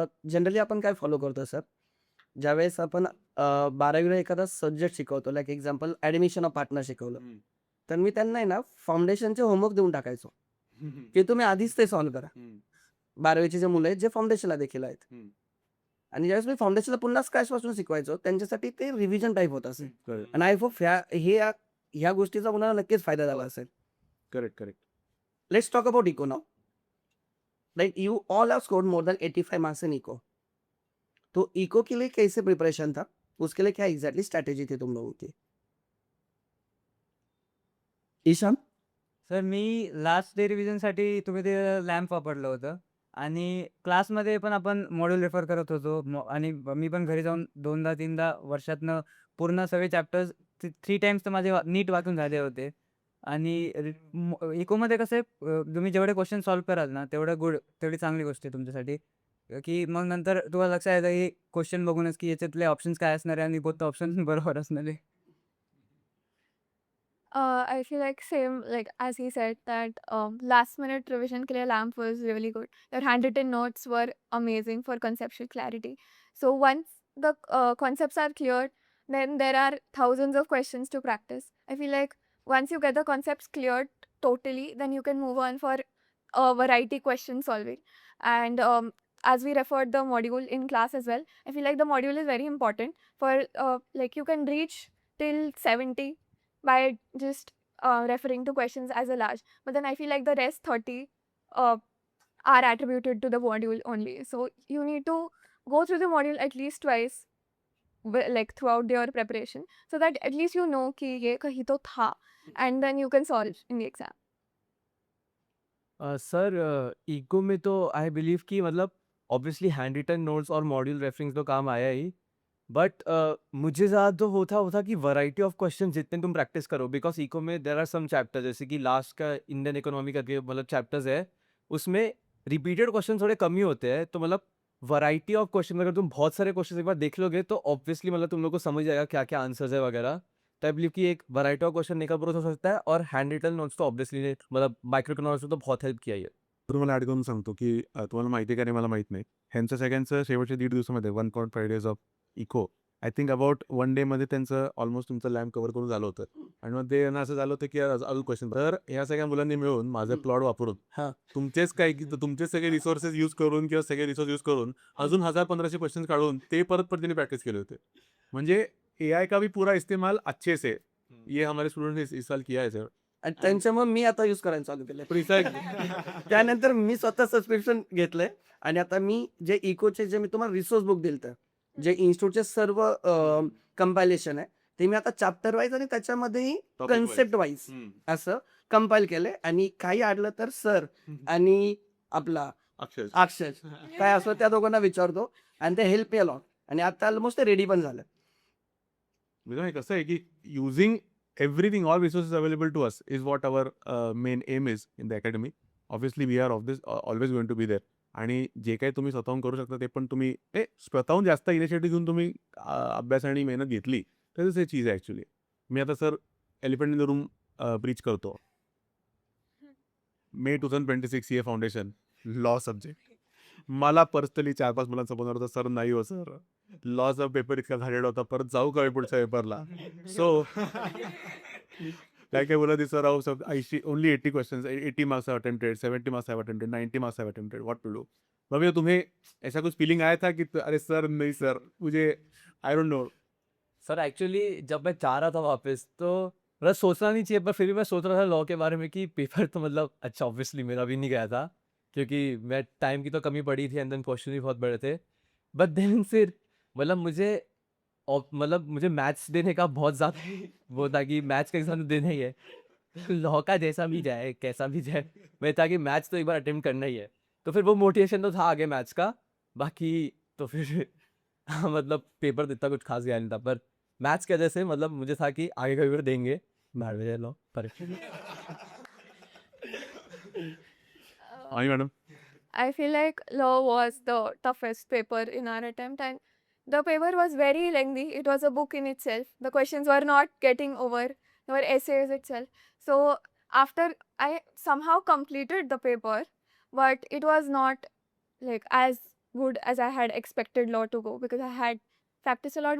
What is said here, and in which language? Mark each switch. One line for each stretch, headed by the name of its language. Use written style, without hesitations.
Marathi: Generally आपण काय follow करतो सर, ज्यावेळेस आपण 12वीला एखादा सब्जेक्ट शिकवतो, like example admission of partner शिकवलं, तर मी त्यांना आहे ना फाउंडेशनचे होमवर्क देऊन टाकायचो की तुम्ही आधीच ते सॉल्व्ह करा. 12वीचे जे मुलं आहेत जे फाउंडेशनला देखील आहेत, आणि ज्यावेळेस मी फाउंडेशनला पुन्हा स्क्रॅचपासून शिकवायचो, त्यांच्यासाठी ते रिव्हिजन टाईप होत असेल. आणि आय होप ह्या गोष्टीचा मुलांना नक्कीच फायदा झाला असेल.
English: Correct. Let's talk about eco now. Like you all have scored more than 85 marks in eco.
Hindi: तो इको के लिए कैसे प्रिपरेशन था, उसके लिए क्या एग्जैक्टली स्ट्रैटेजी थी तुम लोगों की? ईशान.
Marathi: सर मी लास्ट डे रिव्हिजनसाठी तुम्ही ते लॅम्प वापरलं होतं. आणि क्लासमध्ये पण आपण मॉड्यूल रेफर करत होतो. आणि मी पण घरी जाऊन 2दा-3दा वर्षातनं पूर्ण सगळे चॅप्टर्स 3 टाइम्स तर माझे नीट वाचून झाले होते. आणि इकोमध्ये कसं आहे, तुम्ही जेवढे क्वेश्चन सॉल्व्ह कराल ना तेवढी चांगली गोष्ट आहे तुमच्यासाठी. की मग नंतर तुम्हाला लक्षात येतं की क्वेश्चन बघूनच की याच्यातले ऑप्शन्स काय असणार आहे आणि कोणतं ऑप्शन बरोबर असणार आहे.
English: I feel like same, like as he said that last minute revision
Hindi: ke liye
English: LAMP was really good. Your handwritten notes were amazing for conceptual clarity. So once the concepts are cleared, then there are thousands of questions to practice. I feel like once you get the concepts cleared totally, then you can move on for variety question solving. And as we referred the module in class as well, I feel like the module is very important for like you can reach till 70 by just referring to questions as a large. But then I feel like the rest 30 are attributed to the module only. So you need to go through the module at least twice, like throughout your preparation, so that at least you know
Hindi: कि ये कहीं तो था,
English: and then you can solve in the exam.
Hindi: Sir eco में तो I believe कि मतलब obviously hand written notes और मॉड्यूल रेफरेंस तो काम आया ही, बट मुझे ज़्यादा तो होता कि वैरायटी ऑफ क्वेश्चन जितने तुम प्रैक्टिस करो, बिकॉज इको में देर आर सम चैप्टर, जैसे कि लास्ट का इंडियन इकोनॉमी करके मतलब चैप्टर्स है, उसमें रिपीटेड क्वेश्चन थोड़े कम ही होते हैं. तो मतलब वैरायटी ऑफ क्वेश्चन, अगर तुम बहुत सारे क्वेश्चन एक बार देख लोगे तो ऑब्वियसली मतलब तुम लोग को समझ जाएगा क्या क्या आंसर्स है वगैरह. तो आई बिलीव कि एक वैरायटी ऑफ क्वेश्चन निकल प्रोसेस हो सकता है. और हैंड रिटन नोट्स तो ऑब्वियसली मतलब माइक्रो इकोनॉमिक्स में तो बहुत हेल्प किया ही है.
Marathi: तर मला ॲड करून सांगतो, की तुम्हाला माहिती आहे का नाही मला माहीत नाही. ह्यांचं सगळ्यांचं शेवटच्या 1.5 दिवसामध्ये
English: 1.5 days of eco I think about
Marathi: 1 डेमध्ये त्यांचं ऑलमोस्ट तुमचं लॅम्प कव्हर करून झालं होतं. आणि मग ते यांना असं झालं होतं, की अजून क्वेश्चन तर ह्या सगळ्या मुलांनी मिळून माझं प्लॉट वापरून हां. तुमचेच सगळे रिसोर्सेस यूज करून किंवा सगळे रिसोर्स यूज करून अजून 1000-1500 क्वेश्चन्स काढून ते परत त्यांनी प्रॅक्टिस केले होते.
Hindi: म्हणजे एआय का भी पूरा इस्तेमाल अच्छे से ये हमारे स्टुडंट ने इस साल किया है सर.
Marathi: आणि त्यांच्यामुळे मी आता यूज करायला चालू केलंय.
English: Precisely.
Marathi: त्यानंतर मी स्वतः सबस्क्रिप्शन घेतलंय आणि आता मी जे इकोचे जे मी तुम्हाला रिसोर्स बुक दिलतं, जे इन्स्टिट्यूटचे सर्व कंपायलेशन आहे, ते मी आता चॅप्टर वाईज आणि त्याच्यामध्येही
English: Topic wise.
Marathi: कन्सेप्ट वाईज असं कंपाईल केलंय आणि काही अडलं तर सर आणि आपला अक्षय. अक्षय काय असं त्या दोघांना विचारतो आणि ते
English: help me a lot
Marathi: आणि आता ऑलमोस्ट ते रेडी पण झालं. म्हणजे कसं आहे की
English: Using everything all resources available to us is what our main aim is in the academy. Obviously we are of this always going to be there.
Marathi: आणि जे काही तुम्ही स्वतःहून करू शकता ते पण तुम्ही स्वतःहून जास्त इनिशिएटिव्ह घेऊन तुम्ही अभ्यास आणि मेहनत घेतली तरच हे चीज आहे ॲक्च्युली. मी आता sir
English: elephant in the room
Marathi: Breach करतो. मे 2026 CA फाउंडेशन लॉ सब्जेक्ट. मला पर्सनली 4-5 मुलांचा फोन होता, सर नाही हो सर, लॉचा पेपर इतका घाणेरडा होता, परत जाऊ का मी पुढच्या पेपरला.
English: so
Marathi: काय बोला सर अहो
English: सब 80 only 80 questions, 80 marks have attempted, 70 marks have attempted, 90 marks have attempted, what to do.
Hindi: मग भैया तुम्हें ऐसा कुछ फीलिंग आया था कि अरे सर नहीं सर मुझे
English: I don't know.
Hindi: Sir actually जब मैं जा रहा था वापस तो मतलब सोचना नहीं चाहिए, पर फिर भी मैं सोच रहा था लॉ के बारे में कि पेपर तो मतलब अच्छा ऑब्वियसली मेरा भी नहीं गया था, क्योंकि मैं टाइम की तो कमी पड़ी थी एंड देन क्वेश्चन भी बहुत बड़े थे. बट देन फिर मतलब मुझे मैथ्स देने का बहुत ज़्यादा वो था कि मैथ्स का एग्जाम तो देना ही है. लॉ का जैसा भी जाए कैसा भी जाए, मैं था कि मैथ्स तो एक बार अटेम्प्ट करना ही है. तो फिर वो मोटिवेशन तो था आगे मैथ्स का. बाकी तो फिर मतलब पेपर तो इतना कुछ खास गया नहीं था, पर मैथ्स की वजह से मतलब मुझे था कि आगे का पेपर देंगे, भाड़ में जाए लॉ पर. हाँ madam.
English: I feel like law was the toughest paper in our attempt, and the paper was very lengthy. It was a book in itself. The questions were not getting over, they were essays itself. So after I somehow completed the paper, but it was not like as good as I had expected law to go, because I had practiced a lot.